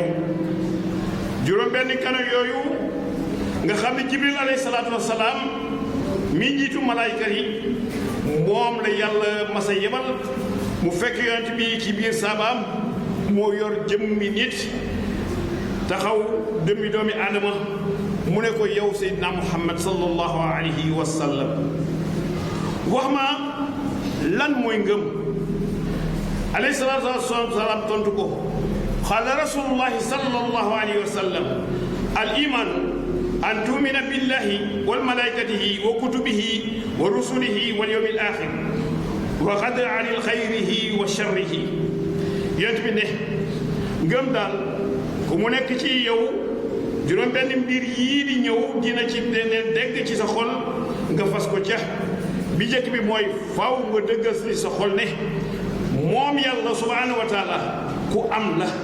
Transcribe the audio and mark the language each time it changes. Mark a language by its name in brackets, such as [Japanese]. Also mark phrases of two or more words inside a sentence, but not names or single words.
[Wolof] juróom benn keno yooyu nga xam ne jibril [Arabic] عليه الصلاة والسلام [Wolof] mi njiitu malaayka yi moom la yàlla masa yebal mu fekk yonent bi ci biir saabaam moo yor jëmmi nit taxaw dëmmi doomi aadama mu ne ko yow seydina muhammad [Arabic] صلى الله عليه وسلم [Wolof] wax ma lan mooy ngëm. [Arabic] عليه الصلاة والسلام [Wolof] tontu ko [Arabic] قال رسول الله صلى الله عليه وسلم الإيمان أن تؤمن بالله وملائكته وكتبه ورسله واليوم الآخر وقدر عن خيره وشره ينتبه [Wolof] ne ngëm daal ku mu nekk ci yow juróom benn mbir yii di ñëw dina ci deneen dégg ci sa xol nga fas ko ca bi njëkk bi mooy faaw nga dëggal ci sa xol ne moom yàlla [Arabic] سبحانه وتعالى [Wolof] ku am la